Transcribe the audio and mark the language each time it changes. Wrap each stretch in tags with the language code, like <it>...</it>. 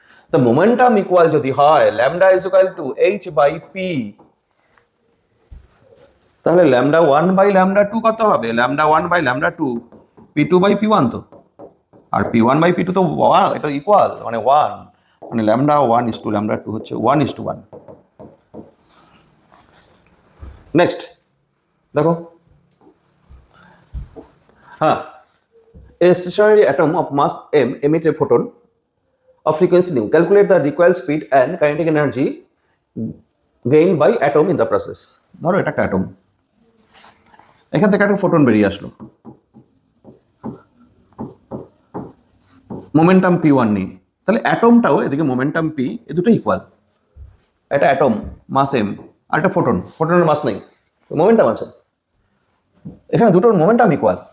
<bn>তো momentum equal যদি হয়, lambda is equal to h by p, তাহলে ল্যামডা 1 বাই ল্যামডা 2 কত হবে? Lambda 1 by lambda 2 p2 by p1 তো, আর p1 বাই p2 তো 1, এটা ইকুয়াল, মানে 1, মানে ল্যামডা 1 ইস টু ল্যামডা 2 হচ্ছে 1:1। নেক্সট দেখো, হ্যাঁ,</bn> <en>a stationary atom of mass m emit a photon of frequency nu. Calculate the recoil speed and kinetic energy gained by atom in the process.</en> <bn>ধরো এটা একটা atom, এখান থেকে একটা photon বেরিয়ে আসলো, মোমেন্টাম p1 নেই, তাহলে অ্যাটমটাও এদিকে মোমেন্টাম p, এ দুটো ইকুয়াল। এটা অ্যাটম মাস m, আর একটা ফোটনের মাস নেই, মোমেন্টাম আছে, এখানে দুটোর মোমেন্টাম ইকুয়াল।</bn>